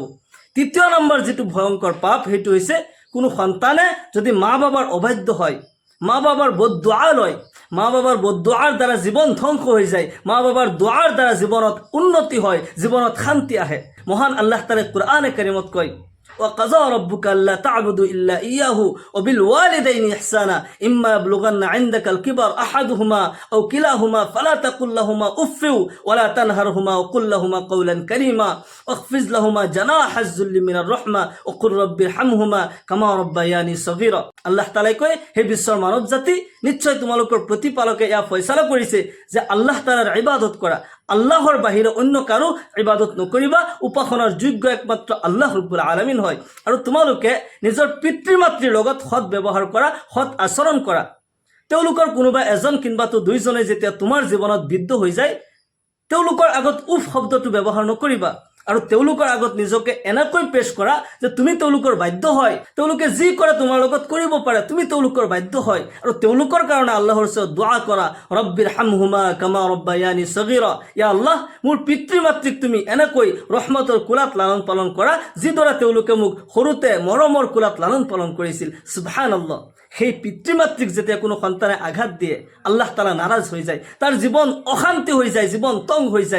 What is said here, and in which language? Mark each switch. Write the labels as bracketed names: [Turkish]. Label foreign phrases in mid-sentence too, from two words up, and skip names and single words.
[Assamese] তৃতীয় নম্বৰ যিটো ভয়ংকৰ পাপ, সেইটো হৈছে কোনো সন্তানে যদি মা বাবাৰ অবাধ্য হয়, মা বাবাৰ বদদুআ লয়, মা বাবাৰ বদদুআৰ দ্বাৰা জীৱন ধ্বংস হৈ যায়, মা বাবাৰ দুআৰ দ্বাৰা জীৱনত উন্নতি হয়, জীৱনত শান্তি আহে। মহান আল্লাহ তাআলাই কোরআনে কারিমত কয়, [Arabic] وقضى ربك ألا تعبدوا إلا إياه وبالوالدين إحسانا إما يبلغن عندك الكبر أحدهما أو كلاهما فلا تقل لهما أف ولا تنهرهما وقل لهما قولا كريما واخفض لهما جناح الذل من الرحمة وقل رب ارحمهما كما ربياني صغيرا। [Assamese] আল্লাহ তাআলাই কয়, হে বিশ্বৰ মানৱ জাতি, নিশ্চয় তোমালোকৰ প্ৰতিপালকে এয়া ফয়সালা কৰিছে যে আল্লাহ তাআলাৰ ইবাদত কৰা, আল্লাহৰ বাহিৰে অন্য কাৰো ইবাদত নকৰিবা, উপাসনাৰ যোগ্য একমাত্ৰ আল্লাহ [Arabic] رب العالمين [Assamese] হয়। আৰু তোমালোকে নিজৰ পিতৃ মাতৃৰ লগত সৎ ব্যৱহাৰ কৰা, সৎ আচৰণ কৰা। তেওঁলোকৰ কোনোবা এজন কিংবাতো দুইজনে যেতিয়া তোমাৰ জীৱনত বিদ্ধ হৈ যায়, তেওঁলোকৰ আগত উফ শব্দটো ব্যৱহাৰ নকৰিবা। আৰু তেওঁলোকৰ আগত নিজকে এনেকৈ পেশ কৰা যে তুমি তেওঁলোকৰ বাধ্য হয়, তেওঁলোকে যি কৰে তোমাৰ লগত কৰিব পাৰে, তুমি তেওঁলোকৰ বাধ্য হয়। আৰু তেওঁলোকৰ কাৰণে আল্লাহৰ ওচৰত দোৱা কৰা, [Arabic] رب ارحمهما كما ربياني صغيرا, [Assamese] ইয়া আল্লাহ মোৰ পিতৃ মাতৃক তুমি এনেকৈ ৰহমতৰ কোলাত লালন পালন কৰা যিদৰে তেওঁলোকে মোক সৰুতে মৰমৰ কোলাত লালন পালন কৰিছিল। [Arabic] সুবহানাল্লাহ। [Assamese] সেই পিতৃ মাতৃক যেতিয়া কোনো সন্তানে আঘাত দিয়ে আল্লাহ তাআলা নাৰাজ হৈ যায়, তাৰ জীৱন অশান্তি হৈ যায়, জীৱন তং হৈ যায়।